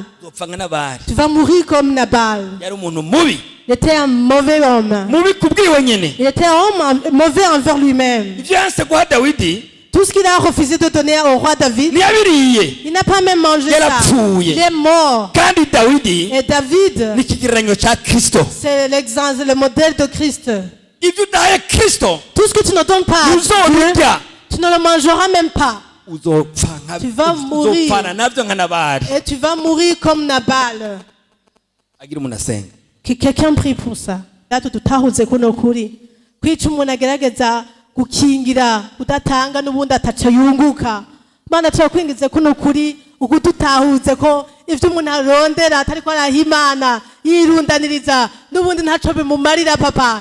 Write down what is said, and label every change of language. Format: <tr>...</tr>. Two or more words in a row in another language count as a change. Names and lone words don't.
<rn>uzopfa nka Nabali.</rn> <fr>Tu vas mourir comme Nabal.</fr> <rn>Yari umuntu mubi,</rn> <fr>Il était un mauvais homme.</fr> <rn>mubi kubwiwe nyene.</rn> <fr>Il était un homme mauvais envers lui-même.</fr> <rn>Ivyo yanse guha Dawidi</rn> <fr>Tout ce qu'il a refusé de donner au roi David,</fr> <rn>ntiyabiriye,</rn> <fr>il n'a pas même mangé ça.</fr> <rn>yarapfuye.</rn> <fr>Il est mort.</fr> <rn>Kandi Dawidi</rn> <fr>Et David,</fr> <rn>ni ikigereranyo ca Kristo.</rn> <fr>c'est l'exemple, le modèle de Christ.</fr> <rn>Ivyo udahaye Kristo</rn> <fr>Tout ce que tu ne donnes pas à Dieu,</fr> <rn>uzobirya,</rn> <fr>tu ne le mangeras même pas.</fr> <rn>uzopfa nka</rn> <fr>Tu vas mourir.</fr> <rn>uzopfana navyo nka Nabali.</rn> <fr>Et tu vas mourir comme Nabal.</fr> <rn>Agira umuntu asenga.</rn> <fr>Que quelqu'un prie pour ça.</fr> <rn>Natwe tutahuze kuno kuri. Kwica umuntu agerageza gukingira udatanga n'ubundi ataca yunguka. Mana turakwingize kuno kuri ukudutahuze ko ivyo umuntu arondera atariko arahimana yirundaniriza n'ubundi ntaco bimumarira papa.</rn>